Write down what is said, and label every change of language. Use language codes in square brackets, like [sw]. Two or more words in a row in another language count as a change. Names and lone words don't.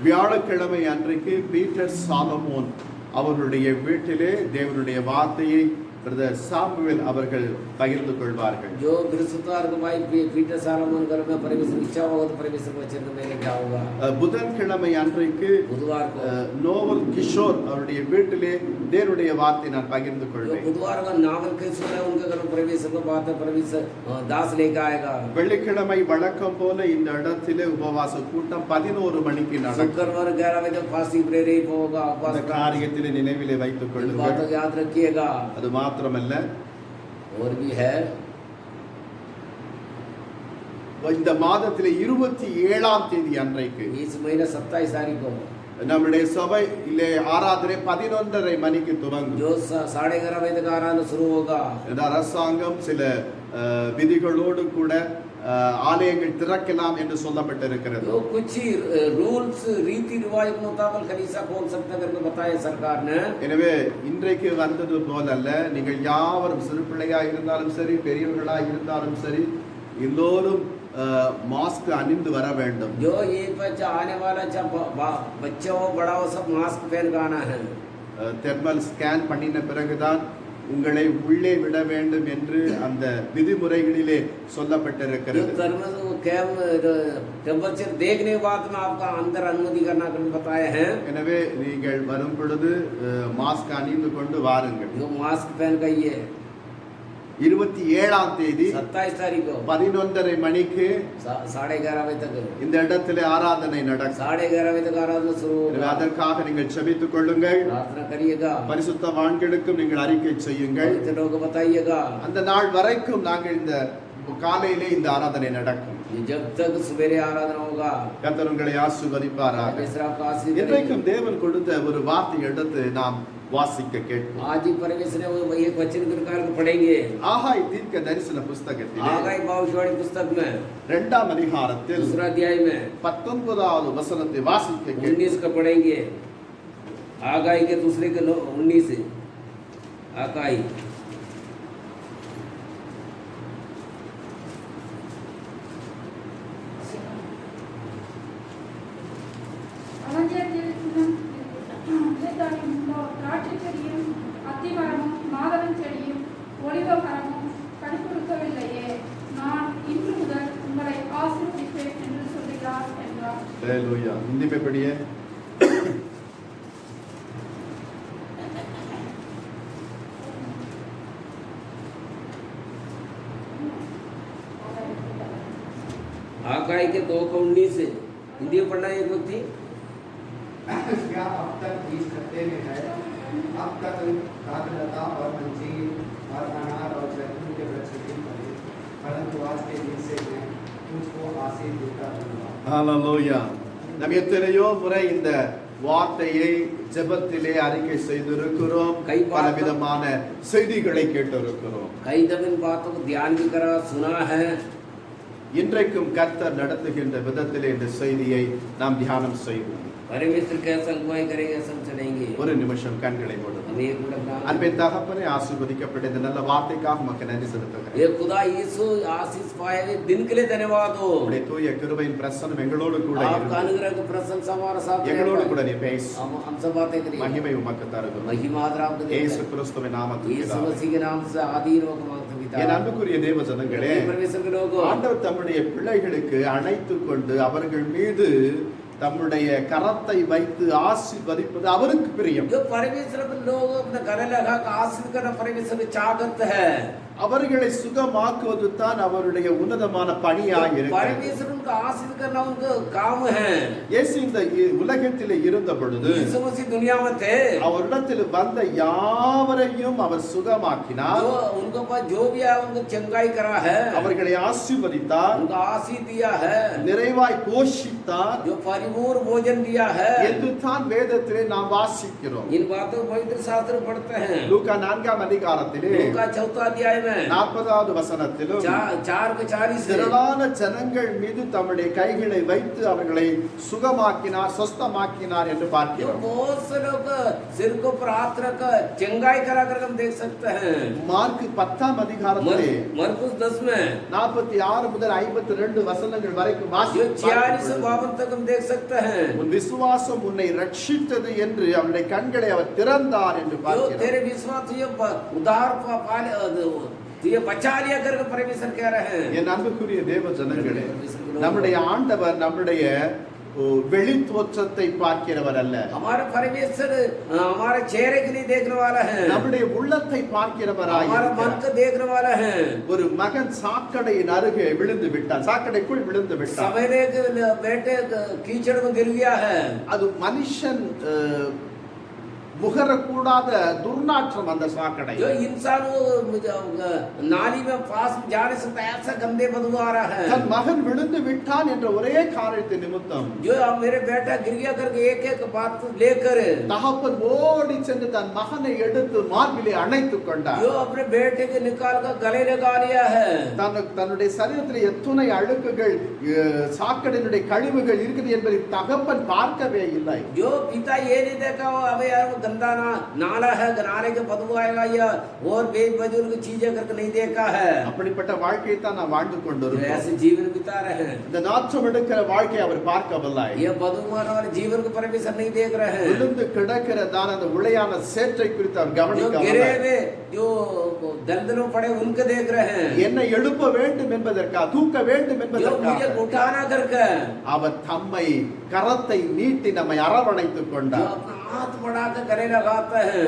[ta] வியாழக்கிழமை அன்றைக்கு பீட்டர் சாலமோன் அவருடைய வீட்டிலே தேவனுடைய வார்த்தையை பிரதர் சாமுவேல் அவர்கள் பகிர்ந்து கொள்வார்கள். [hi] जो बृहस्पतिवार को भाई पीटर सालोमन घर में परमेश्वर इच्छा होगा तो परमेश्वर को वचन में क्या होगा. [ta] புதன்கிழமை அன்றைக்கு [hi] बुधवार को [ta] நோவல் கிஷோர் அவருடைய வீட்டிலே தேவனுடைய வார்த்தை நான் பகிர்ந்து [hi] जो [ta] கொள்வேன். [hi] बुधवार का नावल किशोर है उनके घर में परमेश्वर को बात है, परमेश्वर दास लेकर आएगा. [ta] வெள்ளிக்கிழமை வழக்கம் போல இந்த இடத்திலே உபவாச கூட்டம் 11 மணிக்கு நடக்கும். [hi] शुक्रवार 11 बजे [en] fasting prayer [hi] होगा. [ta] அந்த காரியத்திலே நினைவிலே வைத்துக் [hi] बात [ta] கொள்ளுங்கள். [hi] याद रखिएगा. [ta] அது மாத்திரமல்ல, [hi] और भी है [ta] இந்த மாதத்திலே 27ஆம் தேதி அன்றைக்கு [hi] इस महीने 27 तारीख को [ta] நம்முடைய சபையிலே ஆராதனை 11:30 மணிக்கு துவங்கும். [hi] जो 11:30 बजे तक आराधना शुरू होगा. [ta] இந்த அரசாங்கம் சில விதிகளோடு கூட ஆலயங்கள் திறக்கலாம் என்று சொல்லப்பட்டிருக்கிறது. [hi] तो कुछ ही रूल्स रीति रिवाज के मुताबिक कलीसिया खोल सकता करके बताया सरकार ने. [ta] எனவே இன்றைக்கு வந்தது போலல்ல, நீங்கள் யாவரும் சிறு பிள்ளையா இருந்தாலும் சரி, பெரியவர்களா இருந்தாலும் சரி, எல்லோரும் மாஸ்க் அணிந்து வர வேண்டும். [hi] जो ये बच्चा आने वाला बच्चा हो बड़ा हो सब मास्क पहन कर आना है. [en] thermal scan [ta] பண்ணின பிறகுதான் உங்களை உள்ளே விட வேண்டும் என்று அந்த விதிமுறைகளிலே சொல்லப்பட்டிருக்கிறது. [hi] टेम्परेचर देखने के बाद में आपका अंदर अनुमति करना करके बताए हैं. [ta] எனவே நீங்கள் வரும் பொழுது மாஸ்க் அணிந்து கொண்டு வாருங்கள். [hi] जो मास्क पहन कर ये [ta] 27ஆம் தேதி [hi] 27 तारीख को [ta] 11:30 மணிக்கு [hi] 11:30 बजे तक [ta] இந்த இடத்திலே ஆராதனை நடக்கும். [hi] 11:30 बजे तक आराधना शुरू [ta] எனவே [hi] होगा. [ta] அதற்காக நீங்கள் ஜெபித்துக் கொள்ளுங்கள். [hi] प्रार्थना करिएगा. [ta] பரிசுத்தவான்களுக்கும் நீங்கள் அறிக்கை செய்யுங்கள். [hi] पवित्र लोगों को बताइएगा. [ta] அந்த நாள் வரைக்கும் நாங்கள் இந்த காலையிலே இந்த ஆராதனை நடக்கும். [hi] जब तक सवेरे आराधना होगा. [ta] கர்த்தர் உங்களை ஆசீர்வதிப்பாராக. [hi] परमेश्वर आपको आशीष देगा. [ta] இன்றைக்கும் தேவன் கொடுத்த ஒரு வார்த்தை எடுத்து நாம் வாசிக்க கேட்போம். [hi] आज ही परमेश्वर ने वो एक वचन प्रकार को पढ़ेंगे. [ta] ஆகாய் தீர்க்க தரிசன புஸ்தகத்திலே [hi] आगाई भविष्यवाणी पुस्तक में [ta] 2ஆம் அதிகாரத்தில் [hi] दूसरा अध्याय में [ta] 19வது वசனத்தை வாசிக்க கேட்போம். [hi] 19 का पढ़ेंगे. आगाई के दूसरे के 19 आगाई [ta] திராட்சை செடியும் அத்திமரமும் மாதவன் செடியும் ஒலிவ மரமும் கனிகொடுக்கவில்லையே, நான் இன்று முதல் உங்களை ஆசீர்வதிப்பேன் என்று சொல்கிறார் என்றார். ஹalleluya. [hi] हिंदी में पढ़िए. आगाई के 2:19 हिंदी में पढ़ना है एक व्यक्ति. क्या अब तक बीज खत्ते में है? अब तक काकलता और अंजीर और अनार और जैतून के वृक्ष भी फले, परंतु आज के दिन से मैं तुझको आशीष देता रहूंगा. [ta] ஹalleluya. நாம் எத்தனையோ முறை இந்த வார்த்தையை ஜெபத்திலே அறிக்கை செய்திருக்கிறோம். பலவிதமான செய்திகளை கேட்டிருக்கிறோம். [hi] कई दफे इन बातों को ध्यान भी करा सुना है. [ta] இன்றைக்கும் கர்த்தர் நடத்துகின்ற விதத்திலே இந்த செய்தியை நாம் தியானம் செய்வோம். [hi] परमेश्वर कैसा अगुवाई करेंगे सब चलेंगे. [ta] ஒரு நிமிஷம் கண்களை மூடுவோம். [hi] हम एक मिनट [ta] அன்பின் தகப்பனே, ஆசீர்வதிக்கப்பட்ட இந்த நல்ல வார்த்தைக்காக உமக்கு நன்றி செலுத்துகிறேன். [hi] ये खुदा यीशु आशीष पाए हुए दिन के लिए धन्यवाद हो. [ta] உம்முடைய தூய கிருபையின் பிரசன்னம் எங்களோடு கூட [hi] आपका [ta] இருந்து [hi] अनुग्रह की प्रशंसा हमारे साथ [ta] எங்களோடு கூட நீ பேசு. [hi] हम सब बातें करिए. [ta] மகிமை உமக்கு தருகிறோம். [hi] महिमा आपको देते [ta] இயேசு [hi] हैं. [ta] கிறிஸ்துவின் நாமத்தில் [hi] यीशु [ta] பிதாவே. [hi] मसीह के नाम से आधीन होकर मांगते पिता. [ta] என் அன்புக்குரிய தேவ ஜனங்களே, [hi] परमेश्वर के लोगों, [ta] ஆண்டவர் தம்முடைய பிள்ளைகளுக்கு அழைத்துக் கொண்டு அவர்கள் மீது தம்முடைய கரத்தை வைத்து ஆசீர்வதிப்பது அவருக்கு பிரியம். [hi] जो परमेश्वर अपने लोग अपने गले लगा कर आशीष करना परमेश्वर की चाहत है. [ta] அவர்களை சுகமாக்குவது தான் அவருடைய உன்னதமான பணியாக இருக்கிறது. [hi] परमेश्वर उनका आशीष करना उनका काम है. [ta] இயேசு இந்த உலகத்திலே இருந்த பொழுது [hi] यीशु मसीह दुनिया में थे. [ta] அவரிடத்தில் வந்த யாவரையும் அவர் சுகமாக்கினார். [hi] जो उनको पास जो भी है उनको चंगाई करा है. [ta] அவர்களை ஆசீர்வதித்தார். [hi] उनका आशीष दिया है. [ta] நிறைவாய் போஷித்தார் [hi] जो परिपूर्ण भोजन दिया है. [ta] என்று தான் வேதத்திலே நாம் வாசிக்கிறோம். [hi] इन बातों को पवित्र शास्त्र में पढ़ते हैं. [ta] லூக்கா 4ஆம் அதிகாரத்திலே [hi] लूका 4 अध्याय में में [ta] 40வது வசனத்திலும் [hi] 4:40 [ta] திரளான ஜனங்கள் மீது தம்முடைய கைகளை வைத்து அவர்களை சுகமாக்கினார் சொஸ்தமாக்கினார் என்று [hi] जो [ta] பார்க்கிறோம். [hi] बहुत से लोग सिर को ऊपर हाथ रख चंगाई करा कर हम देख सकते हैं. [ta] மார்க் 10ஆம் அதிகாரத்திலே [hi] मरकुस 10 में [ta] 46 முதல் 52 வசனங்கள் வரைக்கும் [hi] जो 46 से [ta] வாசிக்கிறோம். [hi] 52 तक हम देख सकते हैं. [ta] உன் விசுவாசம் உன்னை ரட்சித்தது என்று அவருடைய கண்களை அவர் திறந்தார் என்று [hi] जो [ta] பார்க்கிறோம். [hi] तेरे विश्वास ये उधार पाले ये बचा लिया करके परमेश्वर कह रहे हैं. [ta] என் அன்புக்குரிய தேவ ஜனங்களே, நம்முடைய ஆண்டவர் நம்முடைய வெளித்தோற்றத்தை பார்க்கிறவர் அல்ல. [hi] हमारे परमेश्वर हमारे चेहरे के लिए देखने वाला है. [ta] நம்முடைய உள்ளத்தை பார்க்கிறவராய் [hi] हमारा मन को देखने वाला है. [ta] ஒரு மகன் சாக்கடையின் அருகே விழுந்து விட்டான், சாக்கடைக்குள் விழுந்து விட்டான். [hi] सवेरे के बेटे कीचड़ में गिर गया है. [ta] அது மனுஷன் முகரக்கூடாத துர்நாற்றம் அந்த சாக்கடை. [hi] जो इंसान वो नाली में पास जाने से ऐसा गंदे बदबू आ रहा है. [ta] தன் மகன் விழுந்து விட்டான் என்ற ஒரே காரணத்தின் நிமித்தம் [hi] जो अब मेरे बेटा गिर गया करके एक एक बात लेकर [ta] தகப்பன் ஓடி சென்று தன் மகனை எடுத்து மார்பிலே அணைத்துக் கொண்டார். [hi] जो अपने बेटे के निकाल कर गले लगा लिया है. [ta] தன்னுடைய சரீரத்தில் எத்தனை அழுக்குகள் சாக்கடையினுடைய கழிவுகள் இருக்குது என்பதை தகப்பன் பார்க்கவே இல்லை. [hi] जो पिता ये नहीं देखा अब यार गंदा नाला है, नाले के बदबू आएगा या और बेबुजुर्ग चीजें करके नहीं देखा है. [ta] அப்படிப்பட்ட வாழ்க்கையை தான் நாம் வாழ்ந்து கொண்டிருக்கிறோம். [hi] ऐसे जीवन बिता रहे हैं. [ta] இந்த நாற்றம் எடுக்கிற வாழ்க்கையை அவர் பார்க்கவில்லை. [hi] ये बदबू वाले जीवन को परमेश्वर नहीं देख रहे हैं. [ta] விழுந்து கிடக்கிறதான அந்த உளையான சேற்றை குறித்து அவர் [hi] जो [ta] கவனிக்கவில்லை. [hi] गिरे हुए जो दलदलों पड़े उनको देख रहे हैं. [ta] என்னை எழுப்ப வேண்டும் என்பதற்காக, தூக்க வேண்டும் [hi] जो [ta] என்பதற்காக [hi] मुझे उठाना करके [ta] அவர் தம்மை கரத்தை நீட்டி நம்மை அரவணைத்துக் [hi] जो [ta] கொண்டார். [hi] अपना हाथ बढ़ाकर गले लगाते हैं.